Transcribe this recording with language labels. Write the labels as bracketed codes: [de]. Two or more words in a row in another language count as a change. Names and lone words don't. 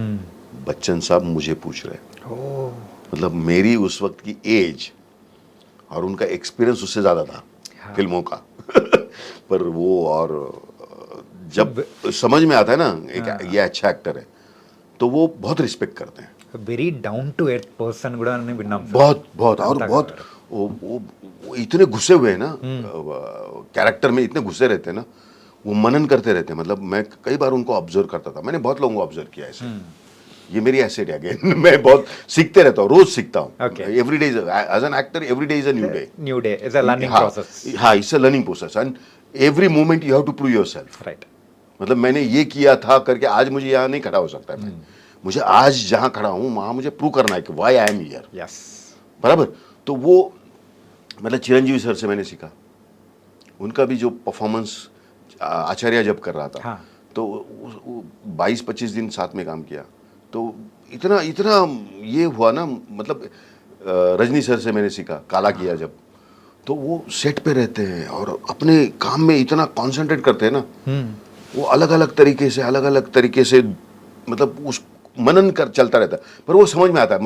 [hi] बच्चन साहब मुझे पूछ रहे हैं, ओह मतलब मेरी उस वक्त की एज और उनका एक्सपीरियंस उससे ज़्यादा था हाँ। फिल्मों का। पर वो, और जब समझ में आता है ना ये अच्छा एक्टर है, तो वो बहुत रिस्पेक्ट करते हैं। [en] very down to earth person [te] కూడా అని విన్నాం సార్. [hi] बहुत बहुत और [te] अंता [hi] बहुत कर. वो इतने घुसे हुए हैं ना कैरेक्टर में, इतने घुसे रहते हैं ना, वो मनन करते रहते हैं। मतलब मैं कई बार उनको ऑब्जर्व करता था, मैंने बहुत लोगों को ऑब्जर्व किया ऐसे। ये मेरी एसेट है अगेन। मैं बहुत सीखते रहता हूँ, रोज सीखता हूँ। [en] Okay. every day as an actor, every day is a new day. new day is a learning [hi] हाँ [en] ప్రాసెస్. हाँ, it's a learning process and every moment you have to prove yourself. రైట్. [hi] मतलब मैंने ये किया था करके आज मुझे यहाँ नहीं खड़ा हो सकता है। मैं मुझे आज जहाँ खड़ा हूँ वहाँ मुझे प्रूव करना है कि [en] why I am here. yes. [hi] बराबर। तो वो मतलब चिरंजीवी सर से मैंने सीखा, उनका भी जो परफॉर्मेंस आचार्य जब कर रहा था, हाँ. तो 22-25 दिन साथ में काम किया, तो इतना इतना ये हुआ ना, मतलब रजनी सर से मैंने सीखा, काला किया जब, तो वो सेट पे रहते हैं और अपने काम में इतना कॉन्सेंट्रेट करते हैं ना, वो अलग अलग तरीके से मतलब उस मनन कर चलता रहता है, पर वो समझ में आता है।